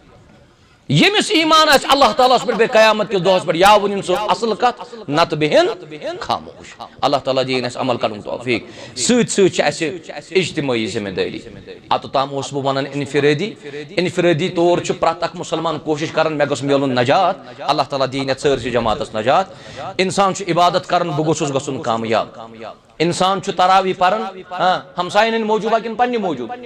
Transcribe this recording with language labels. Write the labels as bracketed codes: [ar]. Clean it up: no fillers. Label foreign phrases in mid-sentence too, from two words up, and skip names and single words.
[ks] یمس ایمان آس اللہ تعالیٰ پر بے قیامت کس دہس پر یا ونن سو اصل کت نت بہن خاموش اللہ تعالیٰ دین اس عمل کرن توفیق سۭتۍ سۭتۍ چھِ اسہِ اجتماعی ذمہ داری اتوتام اوسُس بہٕ ونان انفرادی طور چھُ پرٛٮ۪تھ اکھ مُسلمان کوشش کران مےٚ گوٚژھ میلُن نجات اللہ تعالیٰ دین یتھ سٲرسٕے جماعتس نجات انسان چھُ عبادت کران بہٕ گوٚژھُس گژھُن کامیاب انسان چھُ تراوی پران ہمساین ہٕنٛدۍ موٗجوٗبا کِنہٕ پننہِ موٗجوٗب